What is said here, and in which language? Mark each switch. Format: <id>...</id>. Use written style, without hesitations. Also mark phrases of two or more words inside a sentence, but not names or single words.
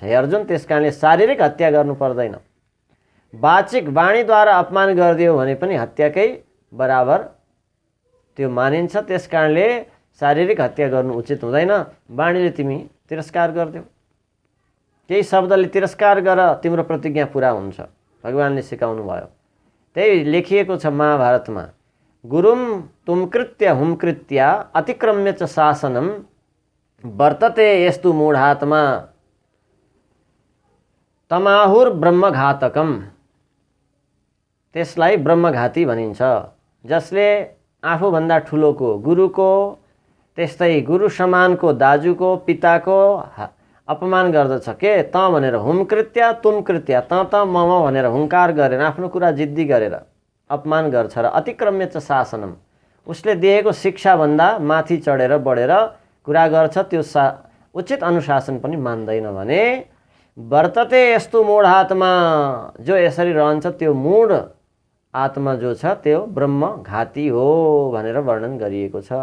<ne>हे अर्जुन, त्यस कारणले शारीरिक हत्या गर्नु पर्दैन। वाचिक वाणीद्वारा अपमान गरिदियो भने पनि हत्याकै बराबर त्यो मानिन्छ। त्यस कारणले शारीरिक हत्या गर्नु उचित हुँदैन। वाणीले तिमी तिरस्कार गरिदेऊ, केही शब्दले तिरस्कार गर, तिम्रो प्रतिज्ञा पुरा हुन्छ। भगवानले सिकाउनु भयो। त्यही लेखिएको छ महाभारतमा,</ne> <sa>गुरुम तुमकृत्य हुमकृत्य अतिक्रम्य च शासनम वर्तते यस्तु मूढात्मा तमाहुर ब्रह्मघातकम।</sa> <ne>त्यसलाई ब्रह्मघाती भनिन्छ। जसले आफूभन्दा ठुलोको, गुरुको, त्यस्तै गुरु समानको दाजुको, पिताको अपमान गर्दछ के त भनेर,</ne> <sa>हुमकृत्य तुमकृत्य,</sa> <ne>त म भनेर हुङ्कार गरेर, आफ्नो कुरा जिद्दी गरेर अपमान गर्छ र</ne> <sa>अतिक्रम्य च शासनम,</sa> <ne>उसले दिएको शिक्षाभन्दा माथि चढेर बढेर कुरा गर्छ, त्यो उचित अनुशासन पनि मान्दैन भने वर्तते यस्तो मूढ आत्मा, जो यसरी रहन्छ त्यो मूढ आत्मा जो छ त्यो ब्रह्मघाती हो भनेर वर्णन गरिएको छ।</ne>